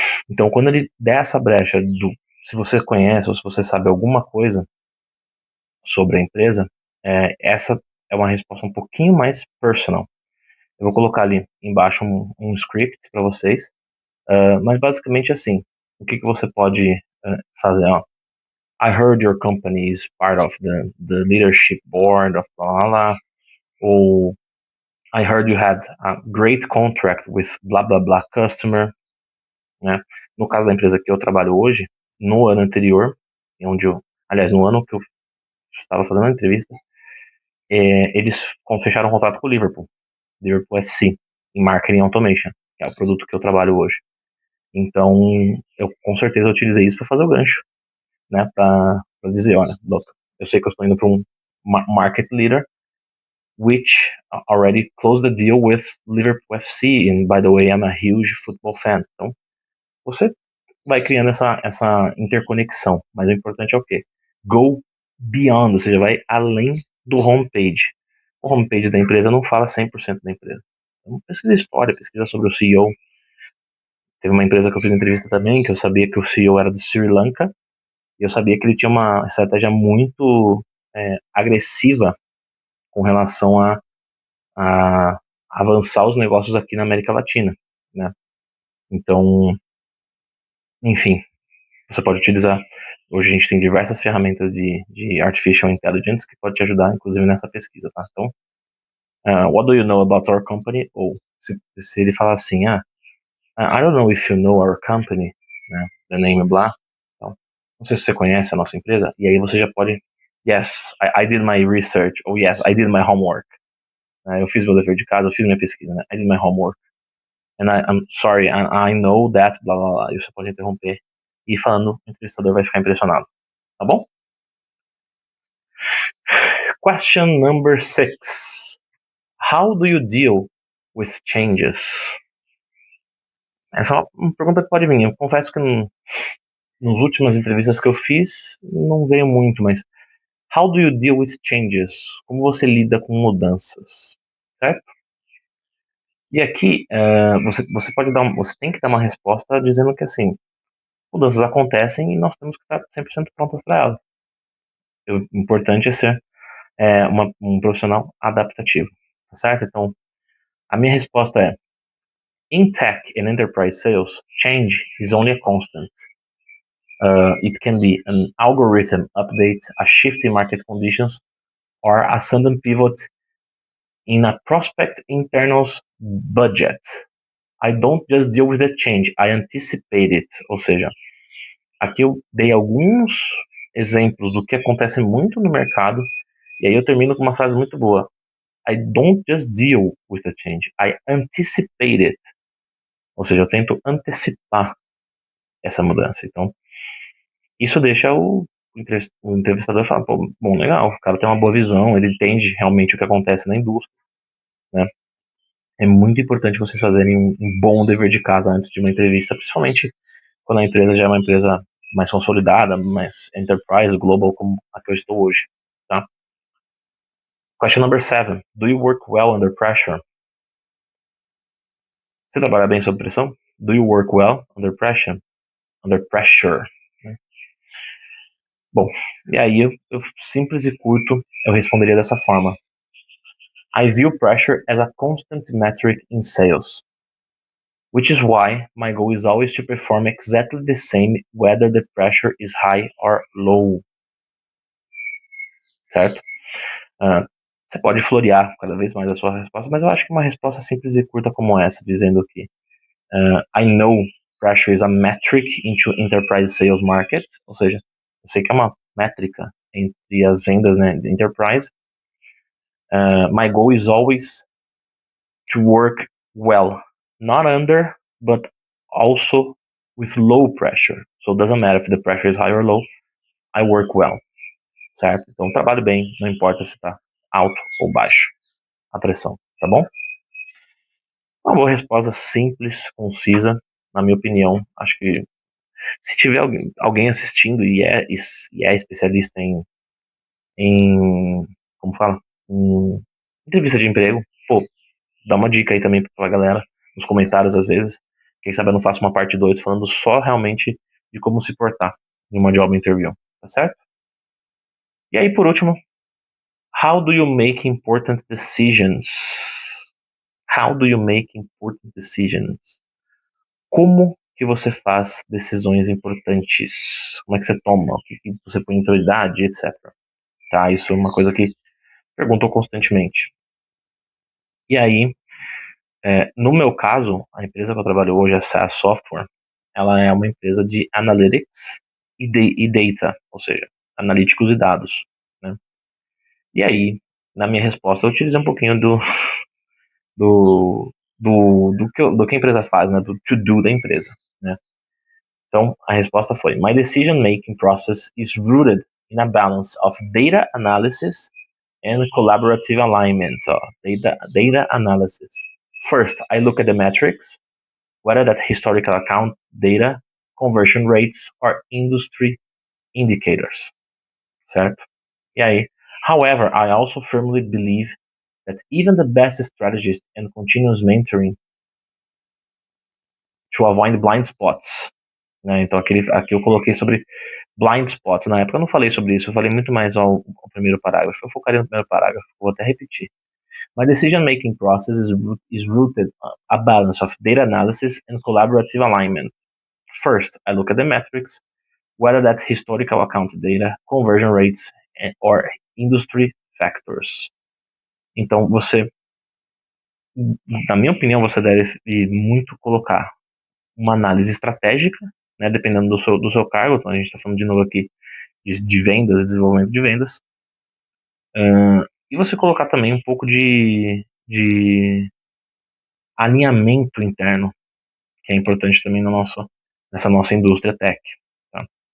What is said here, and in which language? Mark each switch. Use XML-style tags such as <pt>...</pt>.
<pt>Então, quando ele der essa brecha se você conhece ou se você sabe alguma coisa sobre a empresa, essa é uma resposta um pouquinho mais personal. Eu vou colocar ali embaixo um script para vocês, mas basicamente assim, o que você pode fazer?</pt> <en>I heard your company is part of the leadership board of blah, blah, blah, ou I heard you had a great contract with blah, blah, blah customer, né?</en> <pt>No caso da empresa que eu trabalho hoje, no ano anterior, aliás, no ano que eu estava fazendo a entrevista, eles fecharam um contrato com o Liverpool FC, em Marketing Automation, que é o produto que eu trabalho hoje. Então, eu com certeza utilizei isso para fazer o gancho, né? Para dizer, olha,</pt> <en>look,</en> <pt>eu sei que eu estou indo para um</pt> <en>market leader, which already closed the deal with Liverpool FC, and by the way, I'm a huge football fan.</en> <pt>Então, você vai criando essa interconexão, mas o importante é o quê?</pt> <en>Go beyond,</en> <pt>ou seja, vai além do homepage. O homepage da empresa não fala 100% da empresa. Então, pesquisa história, pesquisa sobre o CEO. Teve uma empresa que eu fiz entrevista também, que eu sabia que o CEO era de Sri Lanka, e eu sabia que ele tinha uma estratégia muito agressiva com relação a avançar os negócios aqui na América Latina, né? Então, Enfim, você pode utilizar. Hoje a gente tem diversas ferramentas de Artificial Intelligence que pode te ajudar, inclusive, nessa pesquisa, tá?</pt> <en>Então, what do you know about our company?</en> <pt>Ou se ele falar assim,</pt> <en>I don't know if you know our company, né? The name blah.</en> <pt>Então, não sei se você conhece a nossa empresa. E aí você já pode,</pt> <en>yes, I did my research.</en> <pt>Ou</pt> <en>yes, I did my homework.</en> <pt>Eu fiz meu dever de casa, eu fiz minha pesquisa, né?</pt> <en>I did my homework. And I'm sorry, I know that, blá blá blá.</en> <pt>E você pode interromper. E falando, o entrevistador vai ficar impressionado. Tá bom?</pt> <en>Question number 6. How do you deal with changes?</en> <pt>Essa é uma pergunta que pode vir. Eu confesso que nas últimas entrevistas que eu fiz, não veio muito, mas</pt> <en>how do you deal with changes?</en> <pt>Como você lida com mudanças? Certo? E aqui, você pode você tem que dar uma resposta dizendo que assim, mudanças acontecem e nós temos que estar 100% prontos para elas. O importante é ser um profissional adaptativo, tá certo? Então, a minha resposta é:</pt> <en>in tech and enterprise sales, change is only a constant. It can be an algorithm update, a shift in market conditions, or a sudden pivot in a prospect internal's budget. I don't just deal with the change, I anticipate it.</en> <pt>Ou seja, aqui eu dei alguns exemplos do que acontece muito no mercado, e aí eu termino com uma frase muito boa.</pt> <en>I don't just deal with the change, I anticipate it.</en> <pt>Ou seja, eu tento antecipar essa mudança. Então, isso deixa o entrevistador falar, pô, bom, legal, o cara tem uma boa visão, ele entende realmente o que acontece na indústria, né? É muito importante vocês fazerem um bom dever de casa antes de uma entrevista, principalmente quando a empresa já é uma empresa mais consolidada, mais enterprise, global, como a que eu estou hoje, tá?</pt> <en>Question number 7. Do you work well under pressure?</en> <pt>Você trabalha bem sob pressão?</pt> <en>Do you work well under pressure? Under pressure. Né?</en> <pt>Bom, e aí eu simples e curto, eu responderia dessa forma.</pt> <en>I view pressure as a constant metric in sales, which is why my goal is always to perform exactly the same whether the pressure is high or low.</en> <pt>Certo? Você pode florear cada vez mais a sua resposta, mas eu acho que uma resposta simples e curta como essa, dizendo que</pt> <en>I know pressure is a metric into enterprise sales market,</en> <pt>ou seja, eu sei que é uma métrica entre as vendas, né, de enterprise.</pt> <en>My goal is always to work well, not under, but also with low pressure. So it doesn't matter if the pressure is high or low, I work well, certo?</en> <pt>Então trabalho bem, não importa se está alto ou baixo a pressão, tá bom? Uma boa resposta simples, concisa, na minha opinião. Acho que se tiver alguém assistindo e é especialista em como fala, em entrevista de emprego, pô, dá uma dica aí também pra galera, nos comentários às vezes. Quem sabe eu não faço uma parte 2 falando só realmente de como se portar em uma job interview, tá certo? E aí, por último,</pt> <en>how do you make important decisions? How do you make important decisions?</en> <pt>Como que você faz decisões importantes? Como é que você toma? O que você põe em prioridade, etc. Tá? Isso é uma coisa que perguntou constantemente. E aí, no meu caso, a empresa que eu trabalho hoje, a SaaS Software, ela é uma empresa de analytics e data, ou seja, analíticos e dados, né? E aí, na minha resposta, eu utilizei um pouquinho do, do que a empresa faz, né? Do to-do da empresa, né?</pt> <en>Então, a resposta foi: My decision-making process is rooted in a balance of data analysis and collaborative alignment. Data analysis. First, I look at the metrics, whether that historical account data, conversion rates, or industry indicators. Certo? E aí, however, I also firmly believe that even the best strategists and continuous mentoring to avoid blind spots.</en> <pt>Né? Então, aqui eu coloquei sobre blind spots. Na época eu não falei sobre isso, eu falei muito mais ao primeiro parágrafo. Eu focaria no primeiro parágrafo, vou até repetir. My decision-making process is rooted a balance of data analysis and collaborative alignment. First, I look at the metrics, whether that's historical account data, conversion rates, or industry factors. Então, na minha opinião, você deve muito colocar uma análise estratégica, né, dependendo do seu cargo. Então, a gente está falando de novo aqui de vendas, desenvolvimento de vendas. E você colocar também um pouco de alinhamento interno, que é importante também nessa nossa indústria tech. Tá?</pt>